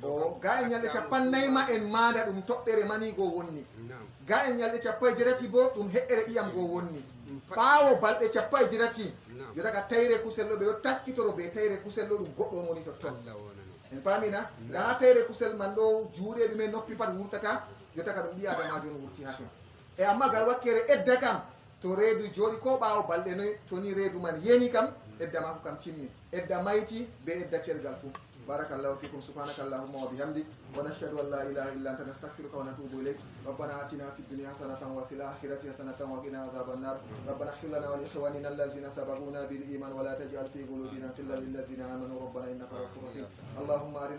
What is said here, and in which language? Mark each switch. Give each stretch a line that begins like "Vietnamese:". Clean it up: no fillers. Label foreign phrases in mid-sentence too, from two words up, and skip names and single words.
Fula: o ga en ñalɗe 40 ma en maanda ɗum toɓɓere manigo wonni ga en ñalɗe 17 bo ɗum heƴƴere ƴiyam go wonni ɓaawo balɗe 17 jotaka tayre kusel ɗo ɓe ɗo taskitoro be tayre kusel ɗo ɗum goɗɗo woni totton en paamina nga ha tayre kusel man ɗo juuɗe ɗumen noppi pat wurtata jotaka ɗum ɓi adamajo no wurti ha ton e amma gal wakkere edda kam to reedu jooɗi ko ɓaawo balɗe noyi to ni reedu man yeni kam edda mako kam timmi edda mayti be edda cergal fuu
Arabic: بارك الله فيكم سبحانك اللهم وبحمدك ونشهد أن لا إله إلا أنت نستغفرك ونتوب إليك ربنا آتنا في الدنيا حسنة وفي الآخرة حسنة وقنا عذاب النار ربنا اغفر لنا ولإخواننا الذين سبقونا بالإيمان ولا تجعل في قلوبنا غلا للذين آمنوا ربنا إنك غفور رحيم اللهم أرنا